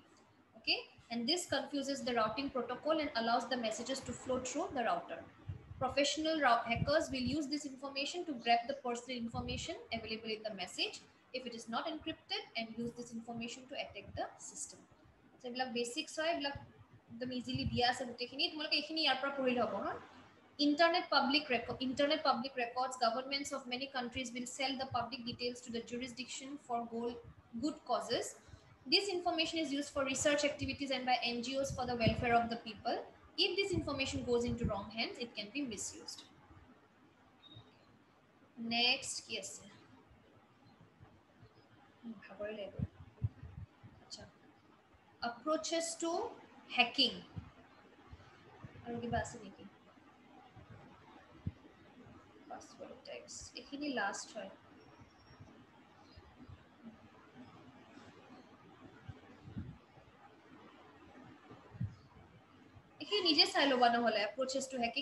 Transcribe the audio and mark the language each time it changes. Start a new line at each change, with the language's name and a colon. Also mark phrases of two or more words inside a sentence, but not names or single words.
English: Okay, and this confuses the routing protocol and allows the messages to flow through the router. Professional hackers will use this information to grab the personal information available in the message if it is not encrypted and use this information to attack the system.
Assamese: So এইবিলাক basics হয়, এইবিলাক একদম ইজিলি দিয়া আছে গোটেইখিনি, তোমালোকে এইখিনি ইয়াৰ পৰা পঢ়িলে হ'ব ন।
English: Internet public records. Governments of many countries will sell the public details to the jurisdiction for good causes. This information is used for research activities and by NGOs for the welfare of the people. If this information goes into wrong hands, it can be misused. Next, yes. Approaches to hacking. Password attacks.
Assamese: এখানে last হয়। এখানে নিজে চাই লবা নহলে
English: approaches to hacking.